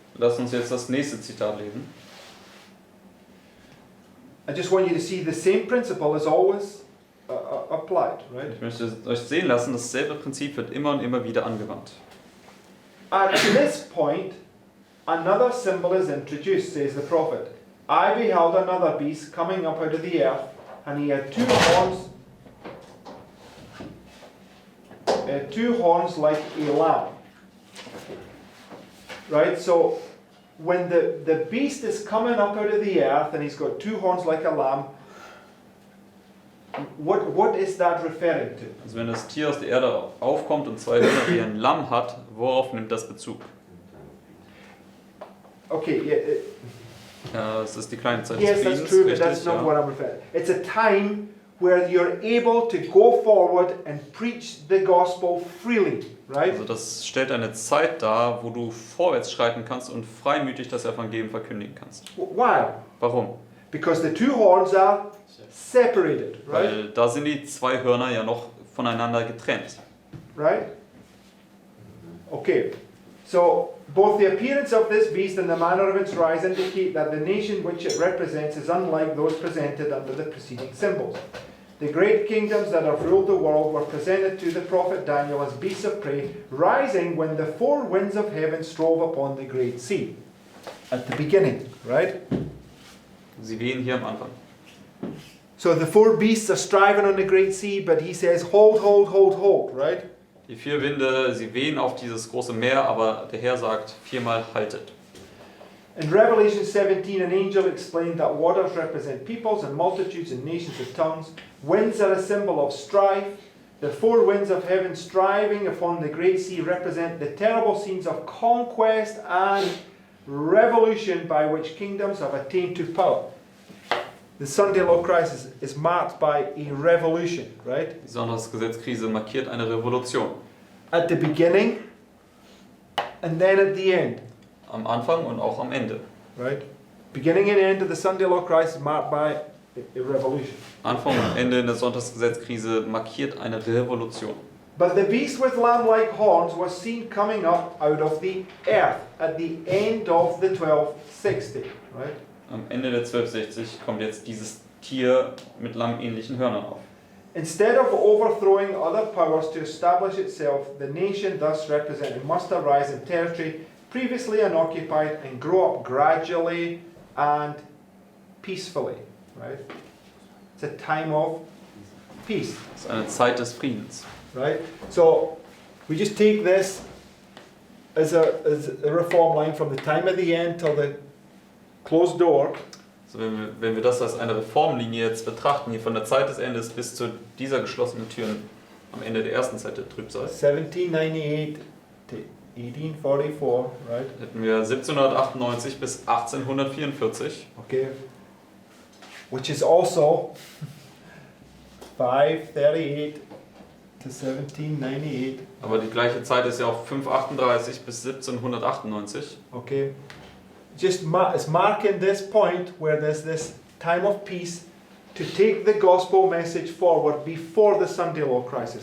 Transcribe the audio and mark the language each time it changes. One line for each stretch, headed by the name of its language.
German: Lass uns jetzt das nächste Zitat lesen.
English: I just want you to see the same principle is always applied, right?
German: Ich möchte euch sehen lassen, dasselbe Prinzip wird immer und immer wieder angewandt.
English: At this point, another symbol is introduced, says the prophet. I beheld another beast coming up out of the earth, and he had two horns like a lamb. Right, so when the beast is coming up out of the earth and he's got two horns like a lamb, what is that referring to?
German: Also wenn das Tier aus der Erde aufkommt und zwei Hörner wie ein Lamm hat, worauf nimmt das Bezug?
English: Okay,
German: Ja, es ist die kleine Zeit
English: yes,
German: des
English: that's
German: Friedens,
English: true, but that's
German: richtig,
English: not
German: ja.
English: what I'm referring. It's a time where you're able to go forward and preach the gospel freely, right?
German: Also das stellt eine Zeit dar, wo du vorwärts schreiten kannst und freimütig das Evangelium verkündigen kannst.
English: Why?
German: Warum?
English: Because the two horns are separated, right?
German: Weil da sind die zwei Hörner ja noch voneinander getrennt.
English: Right? Okay. So both the appearance of this beast and the manner of its rise indicate that the nation which it represents is unlike those presented under the preceding symbols. The great kingdoms that have ruled the world were presented to the prophet Daniel as beasts of prey, rising when the four winds of heaven strove upon the great sea. At the beginning, right?
German: Sie wehen hier am Anfang.
English: So the four beasts are striving on the great sea, but he says, hold, hold, hold, hold, right?
German: Die vier Winde, sie wehen auf dieses große Meer, aber der Herr sagt viermal haltet.
English: In Revelation 17, an angel explained that waters represent peoples and multitudes and nations and tongues. Winds are a symbol of strife. The four winds of heaven striving upon the great sea represent the terrible scenes of conquest and revolution by which kingdoms have attained to power. The Sunday law crisis is marked by a revolution, right?
German: Die Sonntagsgesetzkrise markiert eine Revolution.
English: At the beginning and then at the end,
German: Am Anfang und auch am Ende.
English: right? Beginning and end of the Sunday law crisis marked by a revolution.
German: Anfang und Ende in der Sonntagsgesetzkrise markiert eine Revolution.
English: But the beast with lamb-like horns was seen coming up out of the earth at the end of the 1260, right?
German: Am Ende der 1260 kommt jetzt dieses Tier mit lammähnlichen Hörnern auf.
English: Instead of overthrowing other powers to establish itself, the nation thus represented must arise in territory previously unoccupied and grow up gradually and peacefully, right? It's a time of peace,
German: Es ist eine Zeit des Friedens.
English: right? So we just take this as a reform line from the time of the end till the closed door.
German: Also wenn wir das als eine Reformlinie jetzt betrachten, hier von der Zeit des Endes bis zu dieser geschlossenen Tür am Ende der ersten Zeit der Trübsal,
English: 1798 to 1844, right?
German: hätten wir 1798 bis 1844,
English: Okay. Which is also 538 to 1798.
German: aber die gleiche Zeit ist ja auch 538 bis 1798.
English: Okay. just it's marking this point where there's this time of peace to take the gospel message forward before the Sunday law crisis.